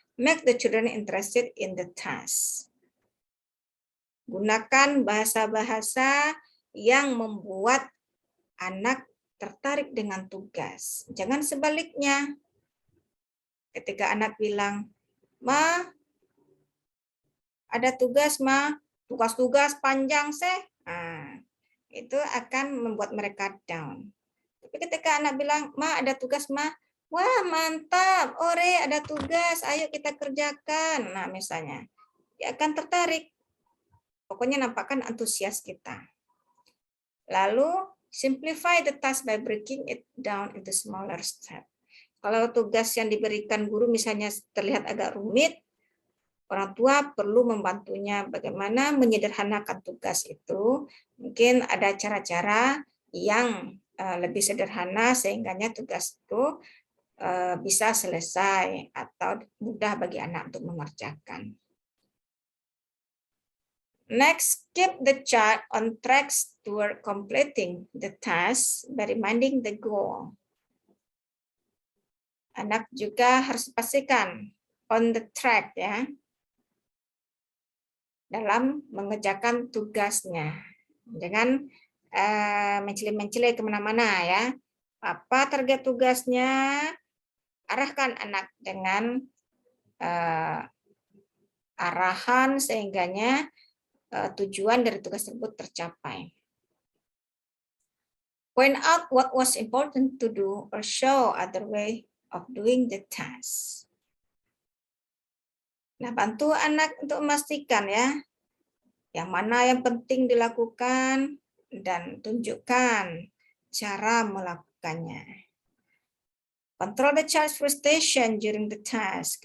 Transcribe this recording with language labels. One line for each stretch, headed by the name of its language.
English: Make the children interested in the task.
Indonesian: Gunakan bahasa-bahasa yang membuat anak tertarik dengan tugas. Jangan sebaliknya. Ketika anak bilang, "Ma, ada tugas, Ma. Tugas-tugas panjang, seh." Nah, itu akan membuat mereka down. Tapi ketika anak bilang, "Ma, ada tugas, Ma." "Wah, mantap. Ore, ada tugas. Ayo kita kerjakan." Nah, misalnya. Dia akan tertarik. Pokoknya nampakkan antusias kita. Lalu,
English: simplify the task by breaking it down into smaller steps.
Indonesian: Kalau tugas yang diberikan guru misalnya terlihat agak rumit, orang tua perlu membantunya bagaimana menyederhanakan tugas itu. Mungkin ada cara-cara yang lebih sederhana sehingganya tugas itu bisa selesai atau mudah bagi anak untuk mengerjakan.
English: Next, keep the child on track toward completing the task by reminding the goal.
Indonesian: Anak juga harus pastikan
English: on the track
Indonesian: ya dalam mengerjakan tugasnya. Jangan mencele-mencele kemana-mana ya. Apa target tugasnya? Arahkan anak dengan arahan sehingganya tujuan dari tugas tersebut tercapai.
English: Point out what was important to do or show other way of doing the task.
Indonesian: Nah, bantu anak untuk memastikan ya, yang mana yang penting dilakukan dan tunjukkan cara melakukannya.
English: Control the child's frustration during the task.